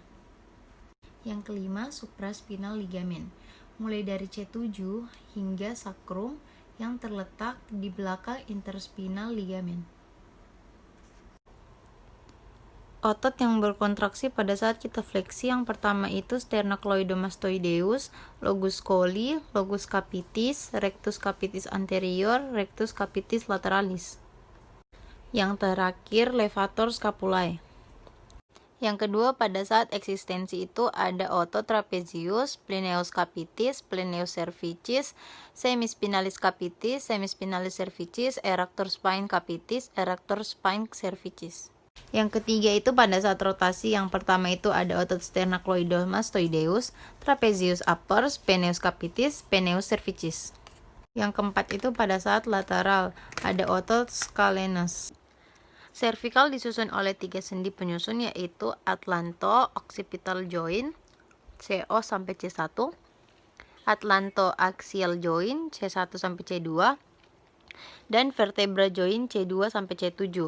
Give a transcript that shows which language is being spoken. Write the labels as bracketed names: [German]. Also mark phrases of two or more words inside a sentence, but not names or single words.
[Indonesian] Yang kelima, [English] supraspinal ligamen, [Indonesian] mulai dari C7 hingga sakrum yang terletak di belakang [English] interspinal ligamen. [Indonesian] Otot yang berkontraksi pada saat kita fleksi yang pertama itu sternocleidomastoideus, [Latin] locus coeli, locus capitis, rectus capitis anterior, rectus capitis lateralis. [Indonesian] Yang terakhir, [Latin] levator scapulae. [Indonesian] Yang kedua, pada saat eksistensi itu ada [Latin] otot trapezius, splenius capitis, splenius cervicis, semispinalis capitis, semispinalis cervicis, erector spine capitis, erector spine cervicis. [Indonesian] Yang ketiga itu pada saat rotasi, yang pertama itu ada otot [Latin] sternocleidomastoideus, trapezius upper, splenius capitis, splenius cervicis. [Indonesian] Yang keempat itu pada saat lateral, ada otot scalenus. Cervical disusun oleh 3 sendi penyusun yaitu [English] atlanto-occipital joint CO [Indonesian] sampai C1, [English] atlanto-axial joint C1 [Indonesian] sampai C2, dan [English] vertebra joint C2 [Indonesian] sampai C7.